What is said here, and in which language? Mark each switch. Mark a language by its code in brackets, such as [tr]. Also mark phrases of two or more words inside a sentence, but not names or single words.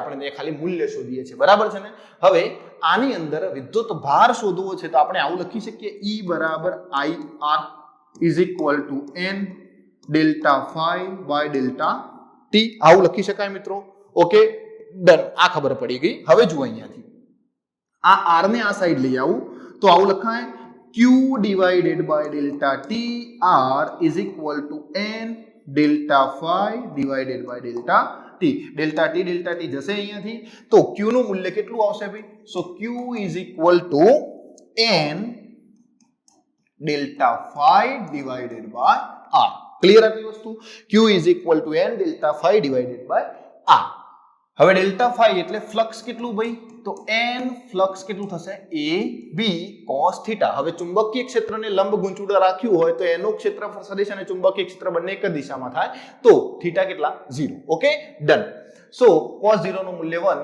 [gu] આપણે તે ખાલી મૂલ્ય શોધીએ છીએ. બરાબર છે ને? હવે આની અંદર વિદ્યુત ભાર શોધવો છે તો આપણે આવું લખી શકીએ E બરાબર IR N [en] delta phi by delta t. [gu] આવું લખી શકાય મિત્રો. [en] okay, done. [gu] આ ખબર પડી ગઈ. હવે જુઓ અહીંયાથી આ R ને આ સાઈડ લઈ આવું તો આવું લખાય [en] Q divided by delta T R is equal to N delta phi divided by delta T. delta T [gu] જશે અહીંયાથી તો Q નું મૂલ્ય કેટલું આવશે ભાઈ? [en] સો Q is equal to N delta phi divided by R. [gu] ક્લિયર આટલી વસ્તુ? [en] Q is equal to N delta phi divided by R. [gu] હવે [en] delta phi [gu] એટલે ફ્લક્સ કેટલું ભાઈ? તો n ફ્લક્સ કેટલું થશે? [en] AB cos θ. [gu] હવે ચુંબકીય ક્ષેત્રને લંબ ગુંચડું રાખ્યું હોય તો એનું ક્ષેત્રફળ સદિશ અને ચુંબકીય ક્ષેત્ર બંને એક જ દિશામાં થાય તો θ કેટલા? 0. [en] okay, done. so cos 0 [gu] નું મૂલ્ય 1.